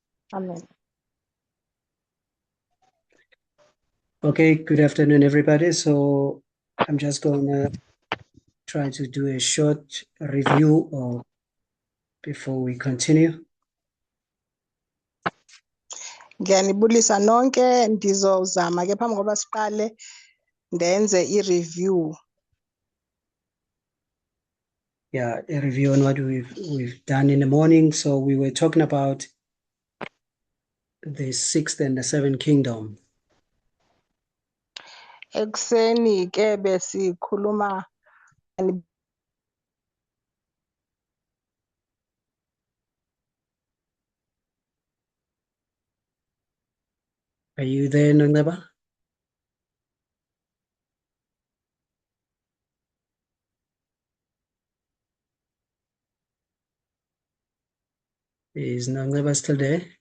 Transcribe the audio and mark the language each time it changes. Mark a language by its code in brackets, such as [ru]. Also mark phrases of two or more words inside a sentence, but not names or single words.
[en] Amen. Okay, good afternoon, everybody. So I'm just going to try to do a short review before we continue. [xh] Ngiyanibulisa nonke, ndizozama ke phambi koba siqale ndenze i-review. [en] Yeah, a review on what we've done in the morning. So we were talking about the 6th and the 7th kingdom. [xh] Ekuseni ke besikhuluma [en] Are you there, Nongeba? Is Nongeba still there?